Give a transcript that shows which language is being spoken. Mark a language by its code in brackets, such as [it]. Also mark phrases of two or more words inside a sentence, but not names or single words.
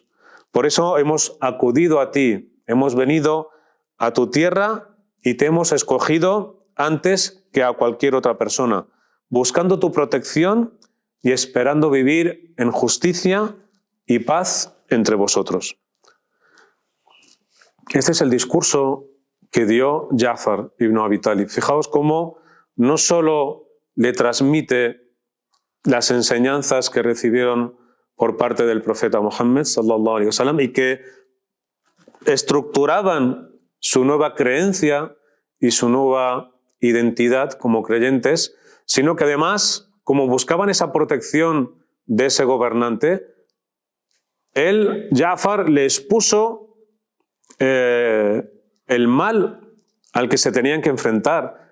[es] Por eso hemos acudido a ti, hemos venido a tu tierra y te hemos escogido antes que a cualquier otra persona, buscando tu protección y esperando vivir en justicia y paz entre vosotros. Este es el discurso que dio Ja'far ibn Abi Talib. Fijaos cómo no solo le transmite las enseñanzas que recibieron por parte del profeta Muhammad [ar] صلى الله عليه وسلم [es] y que estructuraban su nueva creencia y su nueva identidad como creyentes, sino que además, como buscaban esa protección de ese gobernante, él, Ja'far, le expuso el mal al que se tenían que enfrentar.